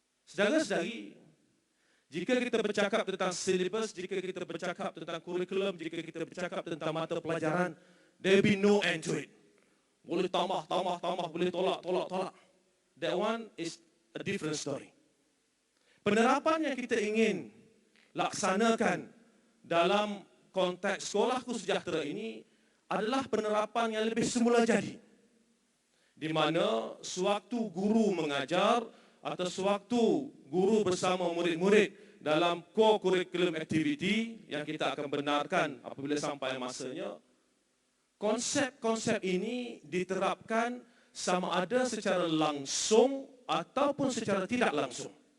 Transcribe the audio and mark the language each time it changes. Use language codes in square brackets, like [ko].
[ms] Saudara-saudari, jika kita bercakap tentang silibus, jika kita bercakap tentang kurikulum, jika kita bercakap tentang mata pelajaran, [en] there be no end to it. [ms] Boleh tambah, boleh tolak. [en] That one is a different story. [ms] Penerapan yang kita ingin laksanakan dalam konteks Sekolahku Sejahtera ini adalah penerapan yang lebih semula jadi. Di mana sewaktu guru mengajar atau sewaktu guru bersama murid-murid dalam co-curriculum activity yang kita akan benarkan apabila sampai masanya, konsep-konsep ini diterapkan sama ada secara langsung ataupun secara tidak langsung.